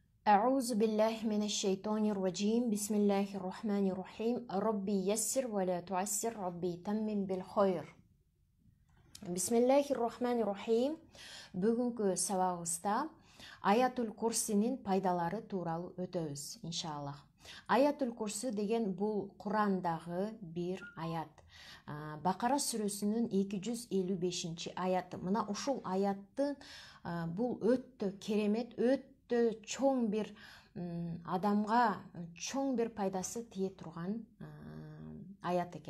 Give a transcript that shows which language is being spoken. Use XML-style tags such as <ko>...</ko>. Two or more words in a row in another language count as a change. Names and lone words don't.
<ar>أعوذ بالله من الشيطان الرجيم بسم الله الرحمن الرحيم ربي يسر ولا تعسر ربي تمم بالخير Бисмиллахир-рахманир-рахим.</ar> <ky>Бүгүнкү сабагыбызда Аятул Курсинин пайдалары тууралуу өтөбүз, иншаллах. Аятул Курси деген бул Курандагы бир аят. Бакара сүрөсүнүн 255 аяты. Мына ушул аятты бул өтө керемет, өтө чоң бир адамга чоң бир пайдасы тие турган аят экен.</ky>